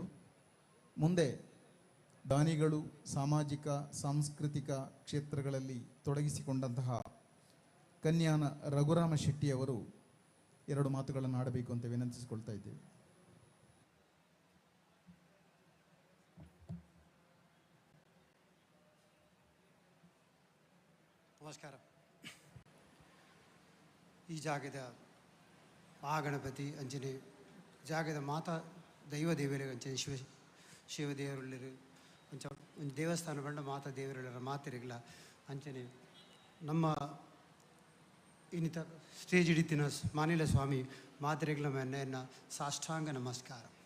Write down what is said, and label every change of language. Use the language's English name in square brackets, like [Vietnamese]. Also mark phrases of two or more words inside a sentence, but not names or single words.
[Kannada] ಮುಂದೆ ದಾನಿಗಳು ಸಾಮಾಜಿಕ ಸಾಂಸ್ಕೃತಿಕ ಕ್ಷೇತ್ರಗಳಲ್ಲಿ ತೊಡಗಿಸಿಕೊಂಡಂತಹ ಕನ್ಯಾನ ರಘುರಾಮ ಶೆಟ್ಟಿಯವರು 2 ಮಾತುಗಳನ್ನು ಆಡಬೇಕು ಅಂತ ವಿನಂತಿಸಿಕೊಳ್ತಾ ಇದ್ದೇವೆ. ನಮಸ್ಕಾರ. [Tulu] ಈ ಜಾಗದ ಮಹಾಗಣಪತಿ ಅಂಚನೆ ಜಾಗದ ಮಾತಾ ದೈವ ದೇವರಿಗೆ ಅಂಚನೆ ಶಿವದೇವರುಳ್ಳರು ಅಂಚ ಒಂದು ದೇವಸ್ಥಾನ ಬಂಡ ಮಾತಾ ದೇವರುಳ್ಳರ ಮಾತಿರಗಿಲ್ಲ ಅಂಚನೆ ನಮ್ಮ ಇನ್ನಿತ ಸ್ಟೇಜ್ ಹಿಡಿತಿನ ಮಾನಿಲ ಸ್ವಾಮಿ ಮಾತಿರಗಿಲ್ಲ ಮೆನ್ನ ಸಾಷ್ಟಾಂಗ ನಮಸ್ಕಾರ.